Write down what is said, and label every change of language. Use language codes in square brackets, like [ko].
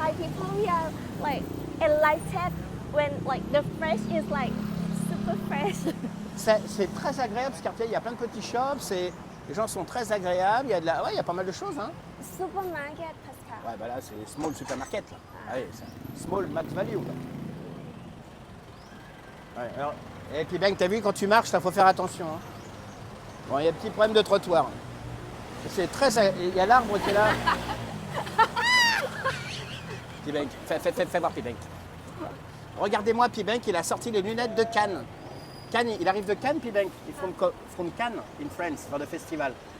[en] Thai people, we are like enlightened when like the fresh is like super fresh. [fr] C'est très agréable ce quartier, il y a plein de petits shops, les gens sont très agréables, il y a, ouais, il y a pas mal de choses. Hein. [en] Supermarket, Pascal. [fr] Ouais, bah là, c'est [en] small supermarket. [fr] Là. Ah oui, c'est small max value. Là. Ouais, alors, et puis Ben, t'as vu, quand tu marches, il faut faire attention. Hein. Bon, il y a un petit problème de trottoir. C'est très... Il y a l'arbre qui est là. Pibank, fais voir Pibank. Regardez-moi Pibank, il a sorti les lunettes de Cannes. Cannes, il arrive de Cannes, Pibank. [en] He's from Cannes, in France, for the festival.